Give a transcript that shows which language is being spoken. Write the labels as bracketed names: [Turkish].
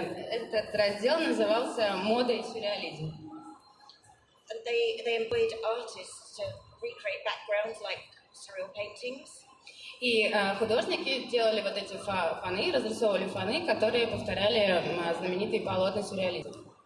[Russian] Этот раздел назывался «Мода и сюрреализм». [English] And they employed artists to recreate backgrounds like surreal paintings. [Russian] И художники делали вот эти фоны, разрисовывали фоны, которые повторяли знаменитые полотна сюрреализма.